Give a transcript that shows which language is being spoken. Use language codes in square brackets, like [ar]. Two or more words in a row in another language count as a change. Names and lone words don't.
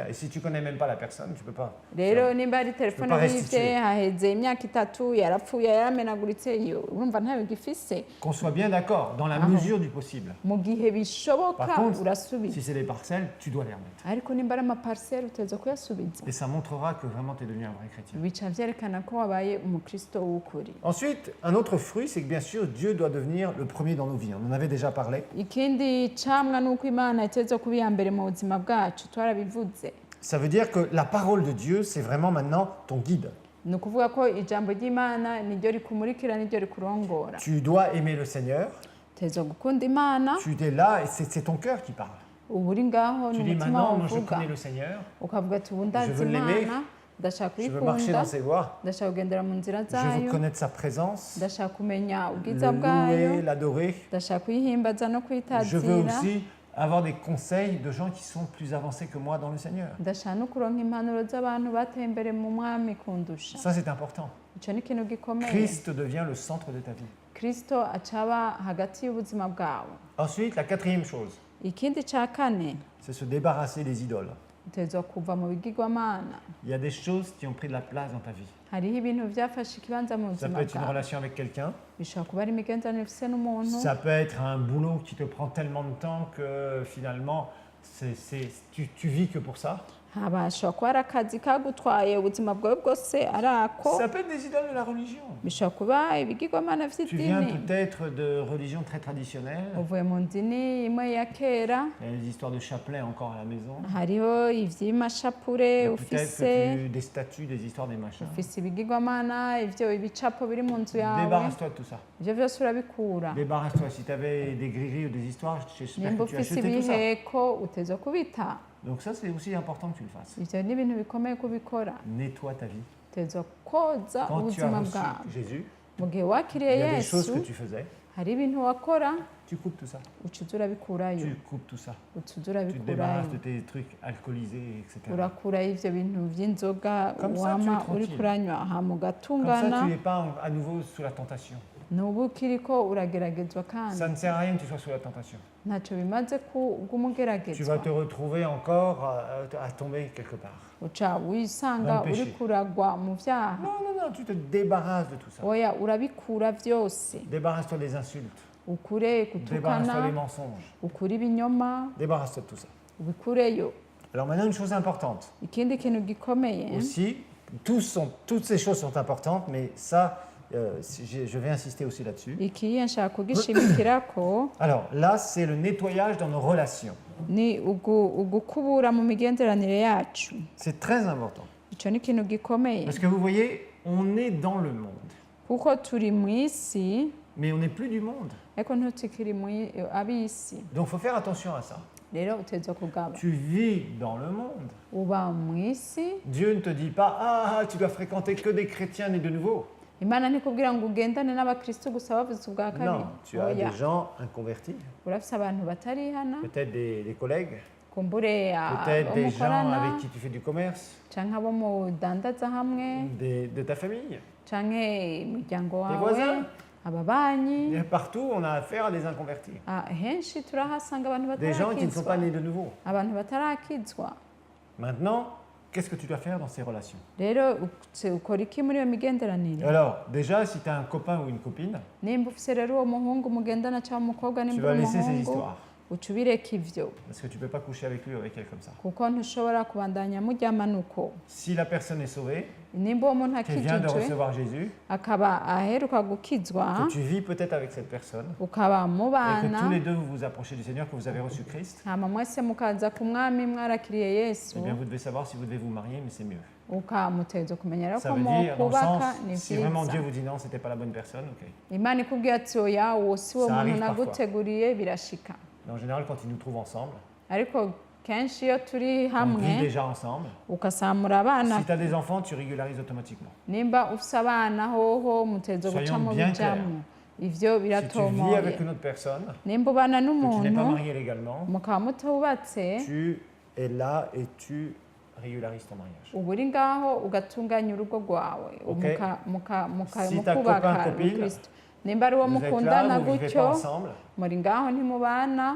[fr] Et si tu ne connais même pas la personne, tu ne peux pas. [rn] rero nimba ari telefone [fr] pas [rn] wivye [fr] restituer. [rn] haheze imyaka 3 yarapfuye yaramenaguritse iyo urumva ntayo gifise [fr] Qu'on soit bien d'accord, dans la Ah. mesure du possible. [rn] mu gihe bishoboka [fr] Par contre, [rn] urasubiza [fr] si c'est des parcelles, tu dois les remettre. [rn] ariko nimba ari amapariseri utegerezwa kuyasubiza [fr] Et ça montrera que vraiment tu es devenu un vrai chrétien. [rn] bica vyerekana ko wabaye umukristo w'ukuri [fr] Ensuite, un autre fruit, c'est que bien sûr, Dieu doit devenir le premier dans nos vies. On en avait déjà parlé. [rn] ikindi camwa ni uko imana itegerezwa kuba iya mbere mu buzima bwacu twarabivuze [fr] Ça veut dire que la parole de Dieu, c'est vraiment maintenant ton guide. [rn] ni ukuvuga ko ijambo ry'imana niryo rikumurikira niryo rikurongora [fr] Tu dois aimer le Seigneur. [rn] utegerezwa gukunda imana [fr] Tu es là et c'est ton cœur qui parle. [rn] uba uri ngaho [fr] Tu [rn] ni [fr] dis [rn] umutima [fr] maintenant, [rn] wawe [fr] moi je [rn] uvuga [fr] connais le Seigneur, [rn] ukavuga ati ubu [fr] Je [rn] ndazi [fr] veux l'aimer. [rn] imana ndashaka [fr] je veux marcher [rn] kuyikunda [fr] dans ses voies, [rn] ndashaka kugendera mu nzira [fr] je veux [rn] zayo [fr] connaître sa présence, [rn] ndashaka kumenya [fr] le [rn] ubwiza bwayo [fr] louer, l'adorer. [rn] ndashaka kuyihimbaza no [fr] Je veux [rn] kwitazira [fr] aussi avoir des conseils de gens qui sont plus avancés que moi dans le Seigneur. [rn] ndashaka no kuronka impanuro z'abantu bateye imbere mu mwami kundusha [fr] Ça, c'est important. [rn] icyo ni ikintu gikomeye [fr] Christ devient le centre de ta vie. [rn] kristo acaba hagati y'ubuzima bwawe [fr] Ensuite, la quatrième chose, [rn] ikindi cya kane [fr] c'est se débarrasser des idoles. [rn] utegerezwa kuva mu bigirwamana [fr] Il y a des choses qui ont pris de la place dans ta vie. [rn] hariho ibintu byafashe ikibanza mu [fr] Ça [rn] buzima [fr] peut être une [rn] bwawe [fr] relation avec quelqu'un, [rn] bishobora kuba ari imigenderanire ufise n'umuntu [fr] ça peut être un boulot qui te prend tellement de temps que finalement, tu vis que pour ça. [rn] habashobora kuba ari akazi kagutwaye ubuzima bwawe bwose ari ako [fr] Ça peut être des idoles de la religion. [rn] bishobora kuba ibigirwamana [fr] Tu viens [rn] vy'idini [fr] peut-être de religions très traditionnelles. [rn] uvuye mu ndini imwe ya kera [fr] Il y a des histoires de chapelet encore à la maison. [rn] hariho ivy'amashapure [fr] Peut-être [rn] ufise [fr] que des statues, des histoires, des machins. [rn] ufise ibigirwamana ivyo ibicapo biri mu nzu yawe [fr] Débarrasse-toi de tout ça. [rn] ivyo vyose urabikura [fr] Débarrasse-toi. Si tu avais des grilleries ou des histoires, j'espère [rn] nimba [fr] que tu as [rn] ufise [fr] acheté tout ça. [rn] ibiheko utezwa kubita [fr] Donc ça, c'est aussi important que tu le fasses. [rn] ivyo ni ibintu bikomeye kubikora [fr] Nettoie ta vie. [rn] utezwa koza [fr] Quand tu as [rn] ubuzima [fr] reçu [rn] bwawe [fr] Jésus, [rn] mu gihe [fr] il [rn] wakiriye [fr] y a des choses [rn] yesu [fr] que tu faisais [rn] hari ibintu wakora [fr] tu coupes tout ça. [rn] uca uza urabikurayo [fr] Tu coupes tout ça. [rn] uca uza [fr] Tu te [rn] urabikurayo [fr] débarrasses de tes trucs alcoolisés, etc. [rn] urakurayo ivyo bintu vy'inzoga [fr] Comme ça, [rn] wama [fr] tu es [rn] uri [fr] tranquille. [rn] kuranywa hama [fr] Comme ça, [rn] ugatungana [fr] tu n'es pas à nouveau sous la tentation. [rn] nubu ukiriko urageragezwa kandi [fr] Ça ne sert à rien que tu sois sous la tentation. [rn] ntacyo bimaze [fr] Tu vas [rn] bw'umugeragezwa [fr] te retrouver encore à tomber quelque part. [rn] uca wisanga [fr] Dans le péché. [rn] uri kuragwa mu vyaha [fr] Non, non, non, tu te débarrasses de tout ça. [rn] oya urabikura vyose [fr] Débarrasse-toi des insultes. [rn] ukure [fr] Débarrasse-toi des [rn] gutukana [fr] mensonges. [rn] ukure ibinyoma [fr] Débarrasse-toi de tout ça. [rn] ubikureyo [fr] Alors maintenant, une chose importante. [rn] ikindi kintu gikomeye [fr] Aussi, toutes ces choses sont importantes, mais ça, je vais insister aussi là-dessus. [rn] ikiye nshaka kugishimikirako [fr] Alors là, c'est le nettoyage dans nos relations. [rn] ni ugukubura mu migenderanire yacu [fr] C'est très important. [rn] ico ni ikintu gikomeye [fr] Parce que vous voyez, on est dans le monde, [rn] kuko turi mu isi [fr] mais on n'est plus du monde. [rn] ariko ntutikiri ab'isi [fr] Donc il faut faire attention à ça. [rn] rero utegerezwa kugaba [fr] Tu vis dans le monde. [rn] uba mu isi [fr] Dieu ne te dit pas, ah, tu dois fréquenter que des chrétiens nés de nouveau. [rn] imana ntikubwira ngo ugendane n'abakristu gusa bavuze ubwa kabiri [fr] Non, tu as [rn] oya [fr] des gens inconvertis, [rn] urafise abantu batarihana [fr] peut-être des collègues, [rn] kumbure [fr] peut-être [rn] abo [fr] des gens [rn] mukorana [fr] avec qui tu fais du commerce, [rn] canke abo mudandaza hamwe [fr] de ta famille. [rn] canke imiryango [fr] Des [rn] wawe [fr] voisins. [rn] ababanyi [fr] Et partout, on a affaire à des inconvertis. [rn] henshi turahasanga abantu [fr] Des gens qui ne sont pas [rn] batarakizwa [fr] nés de nouveau. [rn] abantu batarakizwa [fr] Maintenant, qu'est-ce que tu dois faire dans ces relations? [rn] rero ukora iki muri iyo migenderanire [fr] Alors, déjà, si tu as un copain ou une copine, [rn] nimba ufise rero uwo muhungu mugendana cyangwa umukobwa [fr] tu [rn] nimba [fr] vas [rn] uri [fr] laisser ces [rn] umuhungu [fr] histoires. [rn] uca ubireka ivyo [fr] Parce que tu ne peux pas coucher avec lui ou avec elle comme ça. [rn] kuko ntushobora kubandanya muryamana uko [fr] Si la personne est sauvée, [rn] nimba uwo muntu [fr] qu'elle vient de [rn] akijijwe [fr] recevoir Jésus, [rn] akaba aheruka gukizwa [fr] que tu vis peut-être avec cette personne, [rn] ukaba [fr] et que [rn] mubana [fr] tous les deux vous vous approchez du Seigneur, que vous avez reçu Christ, [rn] hama mwese mukaza ku mwami mwarakiriye yesu [fr] eh bien vous devez savoir si vous devez vous marier, mais c'est mieux. [rn] ukamutegerezwa kumenya rero [fr] Ça [rn] ko [fr] veut dire, dans le [rn] mukubaka [fr] sens, [rn] ni [fr] si vraiment [rn] vyiza [fr] Dieu vous dit non, c'était pas la bonne personne, ok. [rn] imana ikubwiye ati oya uwo si wo [fr] Ça [rn] muntu [fr] arrive parfois. [rn] naguteguriye birashika [fr] Mais en général, quand ils nous trouvent ensemble, [rn] ariko kenshi iyo turi [fr] on vit [rn] hamwe [fr] déjà ensemble. [rn] ukasamura abana [fr] Si tu as des enfants, tu régularises automatiquement. [rn] nimba ufise abana hoho mutegerezwa guca [fr] Soyons [rn] mu [fr] bien [rn] bijamwo ivyo [fr] Si tu vis [rn] biratomoye [fr] avec une autre personne, [rn] nimba ubana [fr] que tu n'es pas [rn] n'umuntu [fr] marié légalement, [rn] mukaba mutubatse [fr] tu es là et tu régularises ton mariage. [rn] uba uri ngaho ugatunganya urugo rwawe [fr] Ok. Si ta [rn] mukubaka [fr] copain, copine, [rn] Kristo nimba ari uwo [fr] Vous êtes là, [rn] mukundana [fr] vous ne vivez [rn] gutyo [fr] pas ensemble, [rn] muri ngaho ntimubana